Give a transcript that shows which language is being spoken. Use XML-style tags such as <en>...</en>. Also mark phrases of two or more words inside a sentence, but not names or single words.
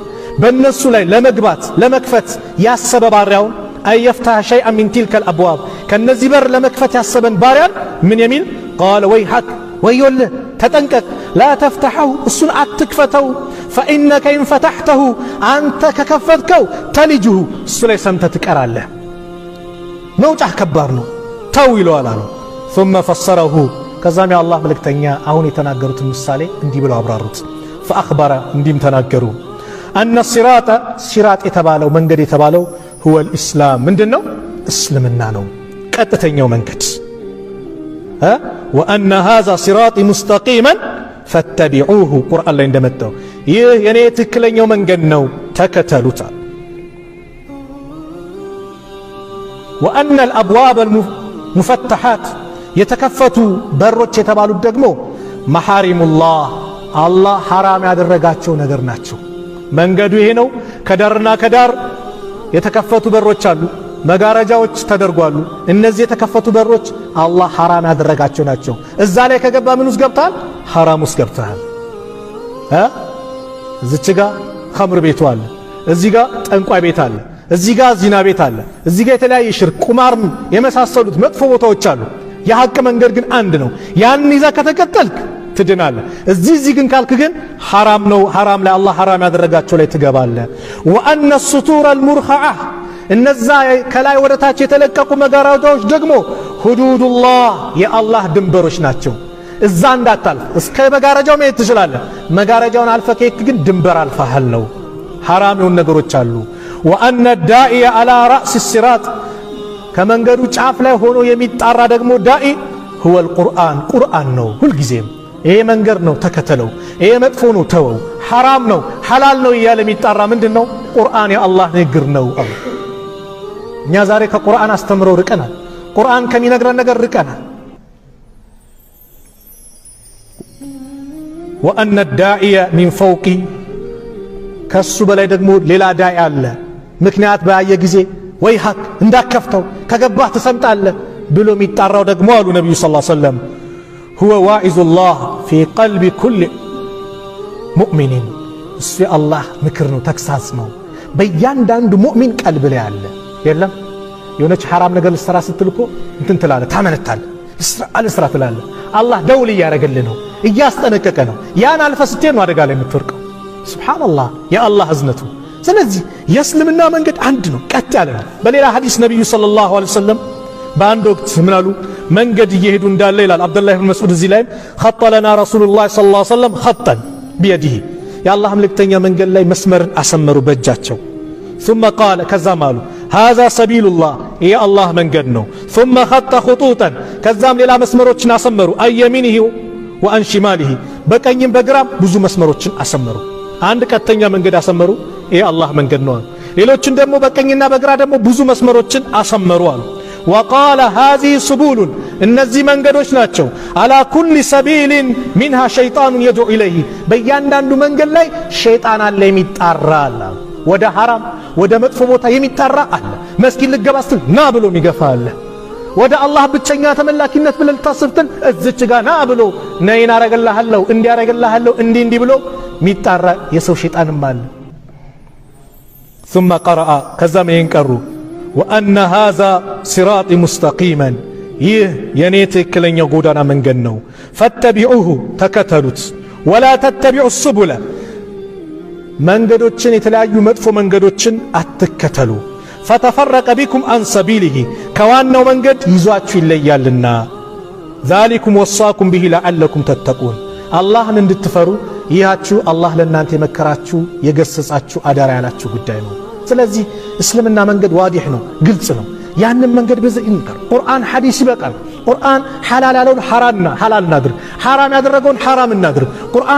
<am>በእነሱ ላይ ለመግባት ለመክፈት ያሰበ ባሪያውን</am> <ar>أن يفتح شيئا من تلك الأبواب፣</ar> <am>ከነዚህ በር ለመክፈት ያሰበን ባሪያን ምን የሚል</am> <ar>قال ويحك</ar> <am>ወዮልህ ተጠንቀቅ</am> <ar>لا تفتحه</ar> <am>እሱን አትክፈተው</am> <ar>فإنك إن فتحته</ar> <am>አንተ ከከፈትከው ተልጅሁ እሱ ላይ ሰምተህ ትቀራለህ መውጫህ ከባድ ነው ተው ይለዋል አሉ</am> <ar>ثم فسره</ar> <am>ከዛም የአላህ መልእክተኛ አሁን የተናገሩትን ምሳሌ እንዲህ ብለው አብራሩት فأخبر እንዲህም ተናገሩ أن ሲራጥ የተባለው መንገድ የተባለው</am> <ar>هو الإسلام</ar> <am>ምንድነው እስልምና ነው ቀጥተኛው መንገድ</am> <ar>وأن هذا صراطي مستقيما فاتبعوه</ar> <am>ቁርአን ላይ እንደመጣው ይህ የኔ ትክክለኛው መንገድ ነው ተከተሉት</am> <ar>وأن الأبواب المفتحات</ar> <am>የተከፈቱ በሮች የተባሉት ደግሞ መሐሪሙላህ አላህ ሐራም ያደረጋቸው ነገር ናቸው መንገዱ ይሄ ነው ከዳርና ከዳር የተከፈቱ በሮች አሉ መጋረጃዎች ተደርጓሉ እነዚህ የተከፈቱ በሮች አላህ ሐራም ያደረጋቸው ናቸው እዛ ላይ ከገባ ምን ውስጥ ገብታል ሐራም ውስጥ ገብታል እዚች ጋር ኸምር ቤቱ አለ እዚህ ጋር ጠንቋይ ቤት አለ እዚህ ጋር ዚና ቤት አለ እዚህ ጋር የተለያየ ሽርክ ቁማር የመሳሰሉት መጥፎ ቦታዎች አሉ የሐቅ መንገድ ግን አንድ ነው ያን ይዛ ከተከተልክ ትድናለህ እዚህ ግን ካልክ ግን ሐራም ነው ሐራም ላይ አላህ ሐራም ያደረጋቸው ላይ ትገባለህ</am> <ar>وأن السطور المرخعة</ar> <am>እነዛ ከላይ ወደ ታች የተለቀቁ መጋረጃዎች ደግሞ ሁዱዱላህ የአላህ ድንበሮች ናቸው እዛ እንዳታልፍ እስከ መጋረጃው መሄድ ትችላለህ መጋረጃውን አልፈህ ከሄድክ ግን ድንበር አልፈሃል ነው ሐራም የሆኑ ነገሮች አሉ</am> <ar>وأن الداعي على رأس الصراط</ar> <am>ከመንገዱ ጫፍ ላይ ሆኖ የሚጣራ ደግሞ ዳኢ</am> <ar>هو القرآن</ar> <am>ቁርአን ነው ሁሉ ጊዜም ይሄ መንገድ ነው ተከተለው ይሄ መጥፎ ነው ተወው ሐራም ነው ሐላል ነው እያለ የሚጣራ ምንድነው ቁርአን የአላህ ንግግር ነው እኛ ዛሬ ከቁርአን አስተምረው ርቀናል ቁርአን ከሚነግረን ነገር ርቀናል</am> <ar>وأن الداعي من فوق</ar> <am>ከሱ በላይ ደግሞ ሌላ ዳኢ አለ ምክንያት ባየ ጊዜ ወይ ሐቅ እንዳከፍተው ከገባህ ተሰምጣለህ ብሎ የሚጣራው ደግሞ አሉ ነብዩ</am> <ar>صلى الله عليه وسلم هو واعظ الله في قلب كل مؤمن</ar> <am>እሱ የአላህ ምክር ነው ተክሳስ ነው በእያንዳንዱ ሙእሚን ቀልብ ላይ አለ የለም የሆነች ሐራም ነገር ልትሰራ ስትልኮ እንትን ትላለህ ታመነታለህ አልስራ ትላለህ አላህ ደውል እያደረገልህ ነው እያስጠነቀቀ ነው ያን አልፈ ስትሄድ ነው አደጋ ላይ የምትወርቀው ሱብሃንአላህ የአላህ እዝነቱ ስለዚህ የእስልምና መንገድ አንድ ነው ቀጥ ያለ ነው በሌላ ሐዲስ ነብዩ</am> <ar>صلى الله عليه وسلم</ar> <am>በአንድ ወቅት ምን አሉ መንገድ እየሄዱ እንዳለ ይላል አብዱላህ ኢብኑ መስዑድ እዚህ ላይ</am> <ar>خط لنا رسول الله صلى الله عليه وسلم خطا بيده</ar> <am>የአላህ መልእክተኛ መንገድ ላይ መስመርን አሰመሩ በእጃቸው</am> <ar>ثم قال</ar> <am>ከዛም አሉ هذا سبيل</am> <ar>الله يا الله</ar> <am>መንገድ ነው</am> <ar>ثم خط خطوطا</ar> <am>ከዛም ሌላ መስመሮችን አሰመሩ አየሚንሁ</am> <ar>وعن شماله</ar> <am>በቀኝም በግራም ብዙ መስመሮችን አሰመሩ አንድ ቀጥተኛ መንገድ አሰመሩ ይሄ አላህ መንገድ ነው ሌሎችን ደግሞ በቀኝና በግራ ደግሞ ብዙ መስመሮችን አሰመሩ አሉ</am> <ar>وقال هذه</ar> <am>سبول እነዚህ መንገዶች ናቸው</am> <ar>على كل سبيل منها شيطان يدعو اليه</ar> <am>በእያንዳንዱ መንገድ ላይ ሸይጣን አለ የሚጣራ አለ ወደ ሐራም ወደ መጥፎ ቦታ የሚጣራ አለ መስጊድ ልገባ ስትል ና ብሎ የሚገፋ አለ ወደ አላህ ብቸኛ ተመላኪነት ብለህ ልታስብትን እዚች ጋር ና ብሎ ነይን አረጋለሁ እንዲያረጋለሁ እንዲህ ብሎ የሚጣራ የሰው ሸይጣንም አለ</am> <ar>ثم قرأ</ar> <am>ከዛም ይሄን ቀሩ</am> <ar>وأن هذا صراطي مستقيما</ar> <am>ይህ የኔ ትክክለኛው ጎዳና መንገድ ነው فاتبعوه ተከተሉት</am> <ar>ولا تتبعوا السبل</ar> <am>መንገዶችን የተለያዩ መጥፎ መንገዶችን አትከተሉ</am> <ar>فتفرق بكم عن سبيله</ar> <am>ከዋናው መንገድ ይዟችሁ ይለያልና</am> <ar>ذلكم وصاكم به لعلكم تتقون</ar> <am>አላህን እንድትፈሩ ይያችሁ አላህ ለእናንተ የመከራችሁ የገሰጻችሁ አዳራ ያላችሁ ጉዳይ ነው ስለዚህ እስልምና መንገድ ዋዲህ ነው ግልጽ ነው ያንን መንገድ በዚህ እንከር ቁርአን ሐዲስ ይበቃል ቁርአን ሐላል ያለውን ሐላል እናድርግ ሐራም ያደረገውን ሐራም እናድርግ ቁርአን</am>